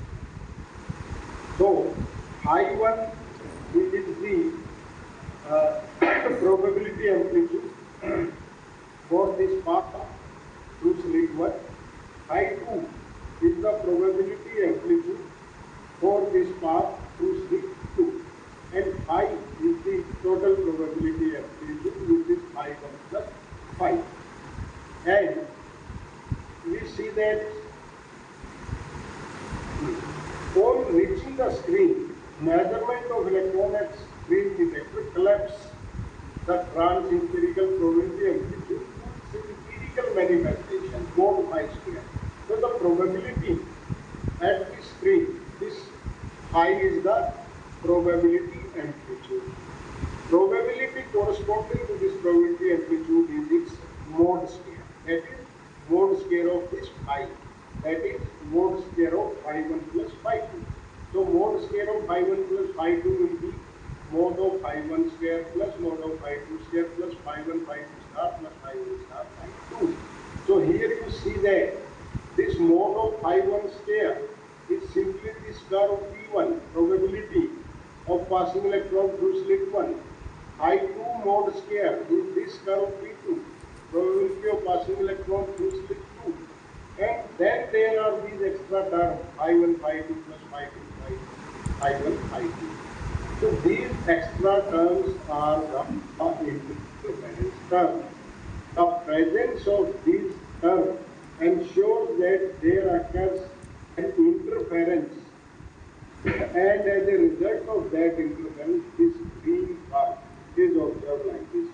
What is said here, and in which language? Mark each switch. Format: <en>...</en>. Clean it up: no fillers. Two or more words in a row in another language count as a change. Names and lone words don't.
<en>So, phi 1 is the probability amplitude for this path through slit 1. Phi 2 is the probability amplitude for this path through slit 2. And phi is the total probability amplitude, which is phi 1 plus phi. And we see that on reaching the screen, measurement of electron at screen detector collapses the trans-empirical probability amplitude to its empirical manifestation, mod phi square. So the probability at the screen, this phi is the probability amplitude. Probability corresponding to this probability amplitude is its mod square. That is mod square of this phi. That is mod square of phi 1 plus phi 2. So mod square of phi 1 plus phi 2 will be mod of phi 1 square plus mod of phi 2 square plus phi 1 phi 2 star plus phi 1 star phi 2. So here you see that this mod of phi 1 square is simply this curve P1, probability of passing electron through slit 1. Phi 2 mod square is this curve P2, probability of passing electron through slit 2. And then there are these extra terms, phi 1, phi 2 plus phi 2, phi 1, phi 2. So these extra terms are the independence terms. The presence of these terms ensures that there occurs an interference, and as a result of that interference, this green curve is observed like this.</en>